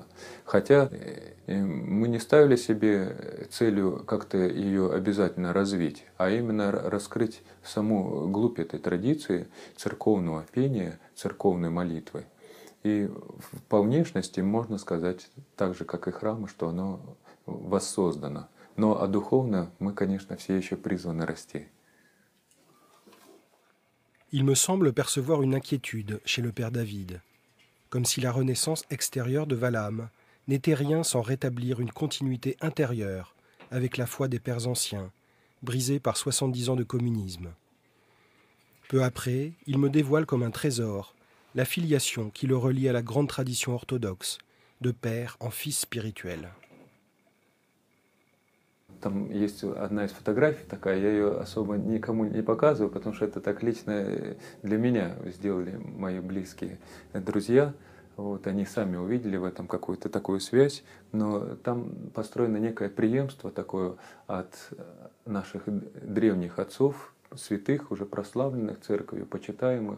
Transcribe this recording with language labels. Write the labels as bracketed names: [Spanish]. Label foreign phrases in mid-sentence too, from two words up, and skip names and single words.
[Russian] Хотя мы не ставили себе целью как-то ее обязательно развить, а именно раскрыть саму глубь этой традиции церковного пения, церковной молитвы. И по внешности можно сказать, так же, как и храмы, что оно воссоздано. Но а духовно мы, конечно, все еще призваны расти. [French] Il me semble percevoir une inquiétude chez le Père David, comme si la renaissance extérieure de Valham n'était rien sans rétablir une continuité intérieure avec la foi des pères anciens, brisée par 70 ans de communisme. Peu après, il me dévoile comme un trésor la filiation qui le relie à la grande tradition orthodoxe, de père en fils spirituel. [Russian] Там есть одна из фотографий такая, я ее особо никому не показываю, потому что это так лично для меня сделали мои близкие друзья. Вот, они сами увидели в этом какую-то такую связь, но там построено некое преемство такое от наших древних отцов, святых, уже прославленных церковью, почитаемых.